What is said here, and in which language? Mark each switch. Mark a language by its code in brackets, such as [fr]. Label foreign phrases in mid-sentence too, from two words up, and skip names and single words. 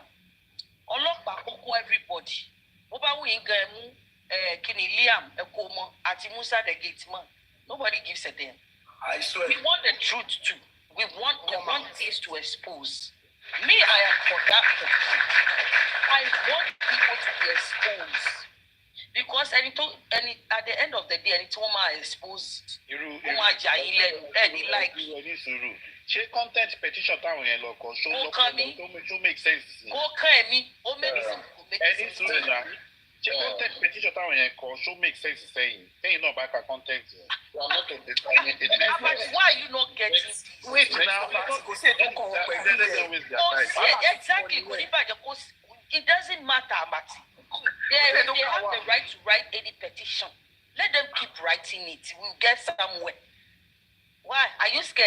[en] Everybody. Nobody gives a damn. I swear. We want the truth too. We want things to expose. Me, I am for that. I want people to be exposed. Because at the end of the day, any time I expose, [yo] ṣé [en] content petition [yo] táwọn yẹn lọ kọ ṣó [en] make sense. [yo] Ẹni sùúrù náà ṣé [en] content petition [yo] táwọn yẹn kọ ṣó [en] make sense [yo] sẹ́yìn náà bá ka content yẹn. [en] Why are you not getting? Wait now, exactly. It doesn't matter, Mati. They have the right to write any petition. Let them keep writing it. We'll get somewhere. Why? Are you scared?